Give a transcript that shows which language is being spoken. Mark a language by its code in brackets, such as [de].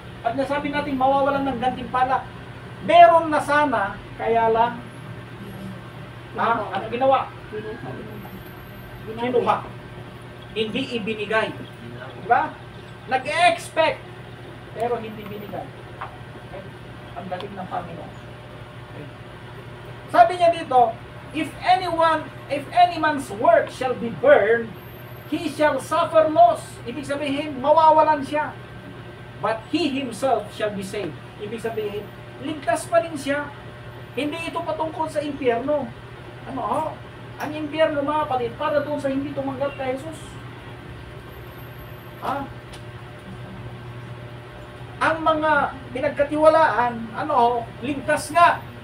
[tl] Pag nasabi natin mawawalan ng gantimpala, meron na sana, kaya lang ano ginawa? Kinuha. Hindi ibinigay. Diba? Nag-expect, pero hindi binigay. Okay? Ang dating ng Panginoon. Okay. Sabi niya dito, [en] if any man's work shall be burned, he shall suffer loss. [tl] Ibig sabihin, mawawalan siya. [en] But he himself shall be saved. [tl] Ibig sabihin, ligtas pa rin siya. Hindi ito patungkol sa impyerno. Ang impyerno mga kapatid, para doon sa hindi tumanggap kay Jesus. Ang mga pinagkatiwalaan, ligtas nga.